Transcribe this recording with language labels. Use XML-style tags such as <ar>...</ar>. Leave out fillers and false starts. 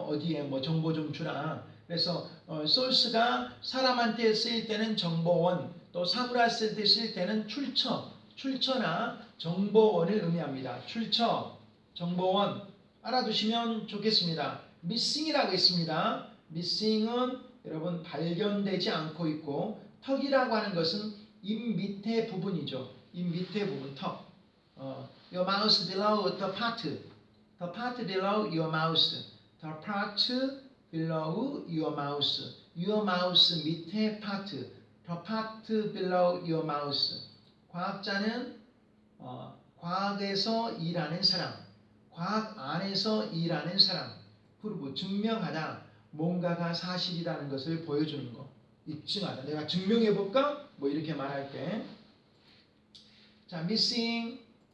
<ko>어디에 뭐 정보 좀 주라. 그래서 source가 사람한테 쓰일 때는 정보원, 또 사물할 때 쓰일 때는 출처나 정보원을 의미합니다. 출처, 정보원 알아두시면 좋겠습니다. missing이라고 있습니다. missing은 여러분 발견되지 않고 있고 턱이라고 하는 것은 입 밑에 부분이죠. 입 밑에 부분 턱.</ko> <en>Your mouth below the part. The part below your mouth. The part below your mouth. Your mouth</en> <ko>밑에</ko> <en>part. The part below your mouth.</en> <ko>과학자는 과학에서 일하는 사람, 과학 안에서 일하는 사람, 프루브 증명하다, 뭔가가 사실이라는 것을 보여주는 것, 입증하다. 내가 증명해 볼까? 뭐 이렇게 말할 때, 자, missing.</ko>